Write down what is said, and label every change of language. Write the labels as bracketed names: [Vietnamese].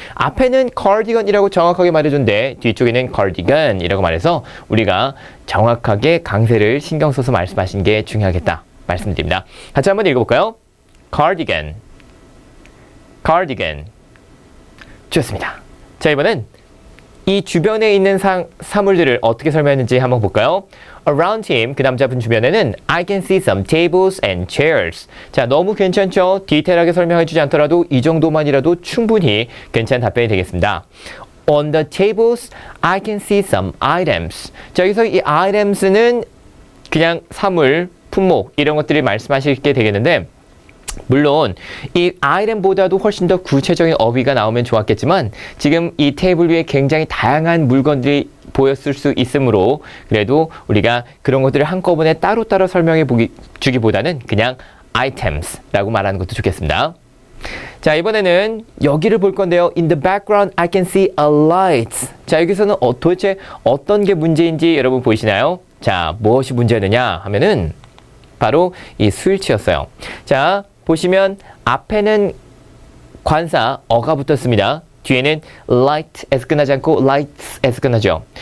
[Korean] 앞에는 cardigan이라고 정확하게 말해줬는데 뒤쪽에는 cardigan 이라고 말해서 우리가 정확하게 강세를 신경 써서 말씀하시는 게 중요하겠다 말씀드립니다. 같이 한번 읽어볼까요? cardigan, cardigan. 좋습니다. 자, 이번엔 이 주변에 있는 사물들을 어떻게 설명했는지 한번 볼까요? [English] Around him, [Korean] 그 남자분 주변에는 [English] I can see some tables and chairs. [Korean] 자, 너무 괜찮죠? 디테일하게 설명해주지 않더라도 이 정도만이라도 충분히 괜찮은 답변이 되겠습니다. [English] On the tables, I can see some items. [Korean] 자, 여기서 이 items는 그냥 사물, 품목 이런 것들을 말씀하시게 되겠는데 물론 이 아이템보다도 훨씬 더 구체적인 어휘가 나오면 좋았겠지만 지금 이 테이블 위에 굉장히 다양한 물건들이 보였을 수 있으므로 그래도 우리가 그런 것들을 한꺼번에 따로따로 설명해 주기보다는 그냥 items라고 말하는 것도 좋겠습니다. 자, 이번에는 여기를 볼 건데요. [English] In the background, I can see a light. [Korean] 자, 여기서는 도대체 어떤 게 문제인지 여러분 보이시나요? 자, 무엇이 문제였느냐 하면은 바로 이 스위치였어요. 자, 보시면 앞에는 관사 어가 붙었습니다. 뒤에는 light에서 끝나지 않고 lights에서 끝나죠.